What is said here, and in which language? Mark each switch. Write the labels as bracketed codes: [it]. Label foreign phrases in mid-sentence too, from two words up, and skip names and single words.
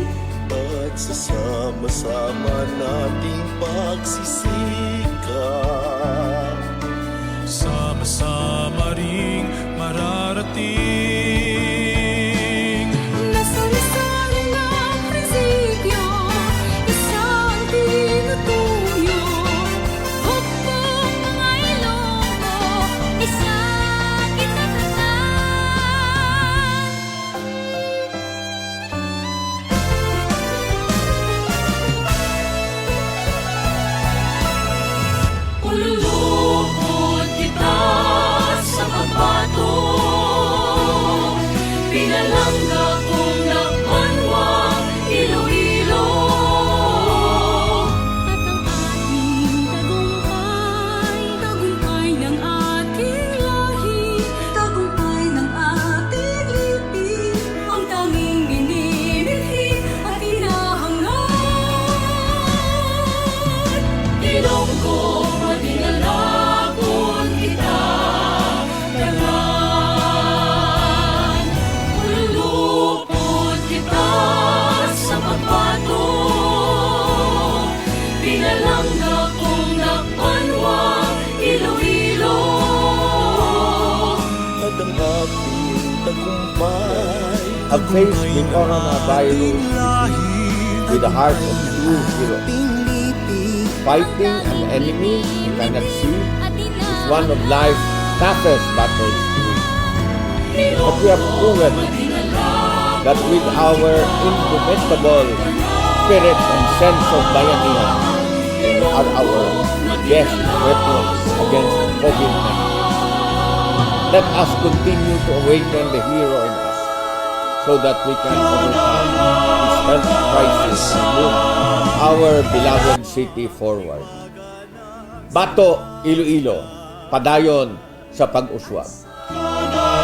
[tl] At sasama-sama nating pagsisikap, sama-sama ring mararating. nasa lisan ng prinsipyo, isang tinutuyo. Hukbong mga Ilonggo, isang itatatan. [hil] Ululupot kita sa pagbato, pinalangga kong lakbanwang Iloilo. [tl] At ang ating tagumpay, tagumpay ng ating lahi, tagumpay ng ating lipi, ang tanging binibighi at hinahangaan. [hil] Ilonggo, madinalagon kita, tanan. Ululupot kita sa pagbato, pinalangga kong lakbanwang Iloilo. [tl] At ang ating tagumpay, [en] Have faced the coronavirus with the heart of true hero. Fighting an enemy you cannot see is one of life's toughest battles to win. But we have proven that with our indomitable spirit and sense of bayanihan, we are our best weapons against COVID-19. Let us continue to awaken the hero in us so that we can overcome this health crisis and move our beloved city forward. [hil] Bato, Iloilo, padayon sa pag-uswag.